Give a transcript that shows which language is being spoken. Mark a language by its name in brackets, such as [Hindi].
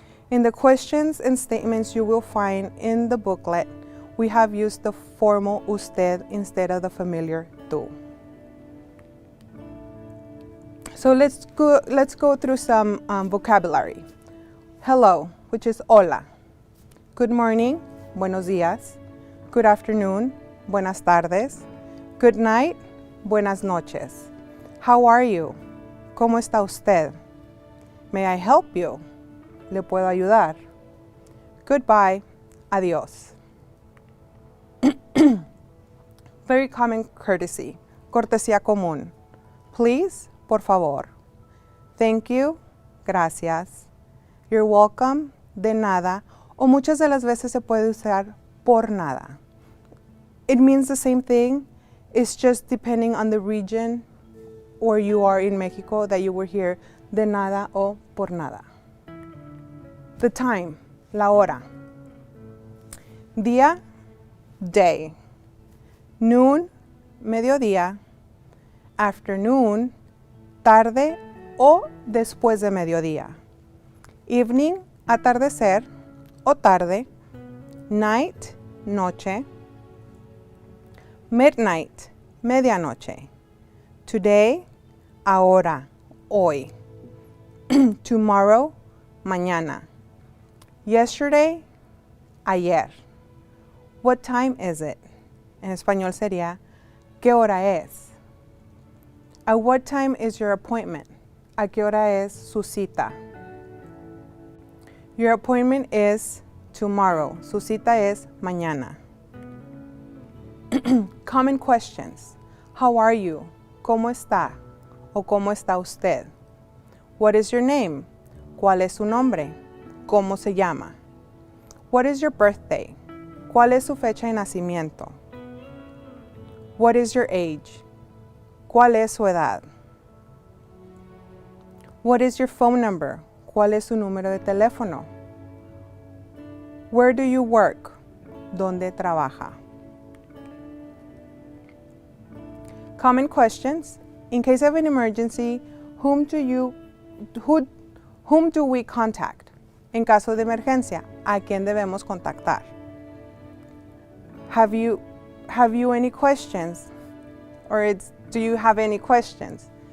[English] In the questions and statements you will find in the booklet, we have used the formal usted instead of the familiar tú. So let's go through some vocabulary. Hello, which is hola. Good morning, [Spanish] buenos días. [English] Good afternoon, [Spanish] buenas tardes. [English] Good night, [Spanish] buenas noches. [English] How are you? [Spanish] ¿Cómo está usted? [English] May I help you? [Spanish] ¿Le puedo ayudar? [English] Goodbye, adiós. Very common courtesy, [Spanish] cortesía común. [English] Please, [Spanish] por favor. [English] Thank you, [Spanish] gracias. [English] You're welcome, [Spanish] de nada. O muchas de las veces se puede usar por nada. [English] It means the same thing. It's just depending on the region or you are in Mexico that you were here, [Spanish] de nada o por nada. [English] The time, [Spanish] la hora. [English] Día, day. [Spanish] noon, mediodía, afternoon, tarde o después de mediodía, evening, atardecer o tarde, night, noche, midnight, medianoche, today, ahora, hoy, tomorrow, mañana, yesterday, ayer, [English] what time is it? [Spanish] En español sería, ¿qué hora es? [English] At what time is your appointment? [Spanish] ¿A qué hora es su cita? [English] Your appointment is tomorrow. [Spanish] Su cita es mañana. [English] Common questions. How are you? [Spanish] ¿Cómo está? ¿O cómo está usted? [English] What is your name? [Spanish] ¿Cuál es su nombre? ¿Cómo se llama? [English] What is your birthday? [Spanish] ¿Cuál es su fecha de nacimiento? [English] What is your age? [Spanish] ¿Cuál es su edad? [English] What is your phone number? [Spanish] ¿Cuál es su número de teléfono? [English] Where do you work? [Spanish] ¿Dónde trabaja? [English] Common questions. In case of an emergency, whom do we contact? [Spanish] En caso de emergencia, ¿a quién debemos contactar? [English] Have you any questions? Or do you have any questions?